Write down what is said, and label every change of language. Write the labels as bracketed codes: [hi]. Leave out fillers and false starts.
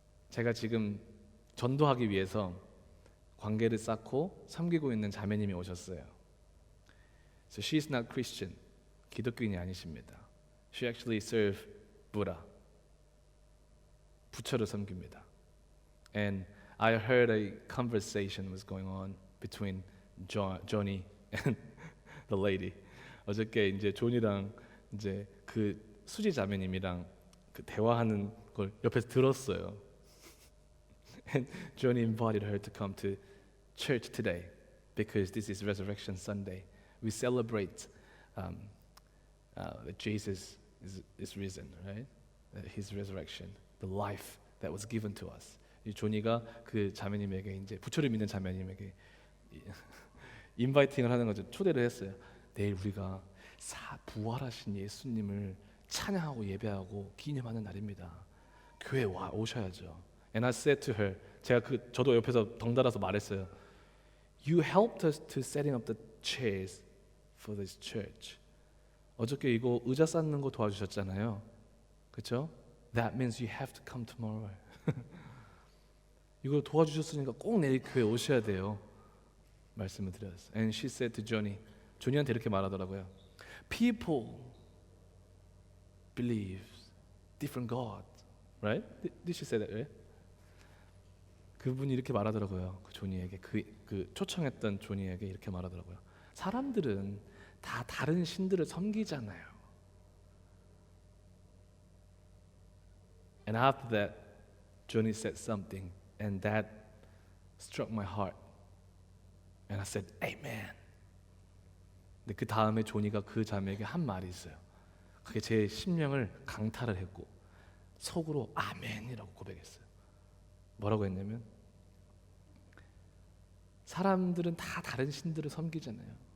[ko] 제가 지금 전도하기 위해서 관계를 쌓고 섬기고 있는 자매님이 오셨어요. [en] So she's not Christian. [ko] 기독교인이 아니십니다. [en] She actually serve Buddha. [ko] 부처를 섬깁니다. [en] And I heard a conversation was going on between Johnny and the lady. [ko] 어저께 이제 존이랑 이제 그 수지 자매님이랑 그 대화하는 걸 옆에서 들었어요. [en] And Johnny invited her to come to church today because this is Resurrection Sunday. We celebrate that Jesus is risen, right? His resurrection, the life that was given to us. [ko] 이 조니가 그 자매님에게 이제 부처를 믿는 자매님에게 인바이팅을 하는 거죠. 초대를 했어요. 내일 우리가 부활하신 예수님을 찬양하고 예배하고 기념하는 날입니다. 교회 오셔야죠. [en] And I said to her, [ko] 저도 옆에서 덩달아서 말했어요. [en] You helped us to setting up the chairs for this church. [ko] 어저께 이거 의자 쌓는 거 도와주셨잖아요. 그렇죠? [en] That means you have to come tomorrow. [ko] 이거 도와주셨으니까 꼭 내일 교회 오셔야 돼요. 말씀을 드렸어요. [en] And she said to Johnny, [ko] 조니한테 이렇게 말하더라고요. [en] People believe different God, right? Did she say that? Right? [ko] 그분이 이렇게 말하더라고요. 그 조니에게 그 초청했던 조니에게 이렇게 말하더라고요. 사람들은 다 다른 신들을 섬기잖아요. [en] And after that, Johnny said something, and that struck my heart. And I said, Amen. [ko] 근데 그 다음에 조니가 그 자매에게 한 말이 있어요. 그게 제 심령을 강탈을 했고 속으로 아멘이라고 고백했어요. 뭐라고 했냐면 사람들은 다 다른 신들을 섬기잖아요.